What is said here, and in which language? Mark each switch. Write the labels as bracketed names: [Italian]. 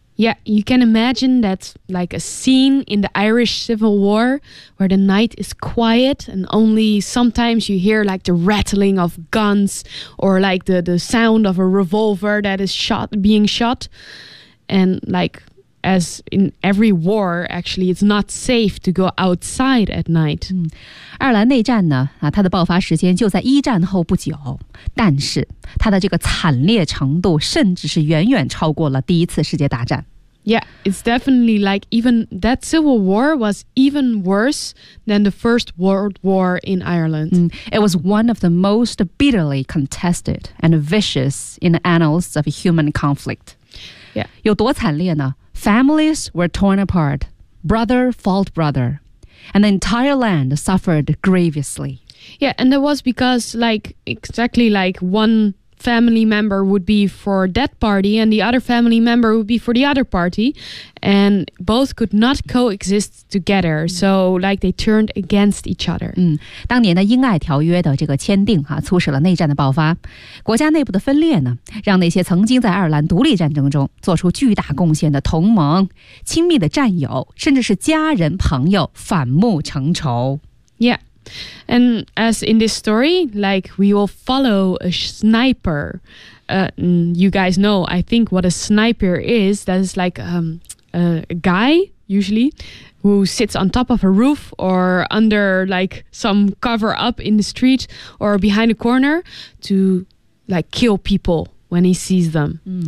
[English] Yeah, you can imagine that like a scene in the Irish Civil War where the night is quiet and only sometimes you hear like the rattling of guns or like the sound of a revolver that is being shot. And like as in every war, actually, it's not safe to go outside at night. [Chinese] 爱尔兰内战呢，它的爆发时间就在一战后不久，但是它的这个惨烈程度甚至是远远超过了第一次世界大战。 [English] Yeah, it's definitely like even that civil war was even worse than the First World War in Ireland. It was one of the most bitterly contested and vicious in the annals of human conflict. Yeah. [Chinese] 有多惨烈呢？ [English] Families were torn apart, brother fought brother, and the entire land suffered grievously. Yeah, and that was because like exactly like one... family member would be for that party and the other family member would be for the other party and both could not coexist together, so like they turned against each other. [Chinese] 当年的英爱条约的这个签订促使了内战的爆发，国家内部的分裂呢，让那些曾经在爱尔兰独立战争中做出巨大贡献的同盟、亲密的战友，甚至是家人朋友反目成仇。 [English] Yeah. And as in this story, like we will follow a sniper. You guys know, I think, what a sniper is. That is like a guy, usually, who sits on top of a roof or under like some cover up in the street or behind a corner to like kill people when he sees them.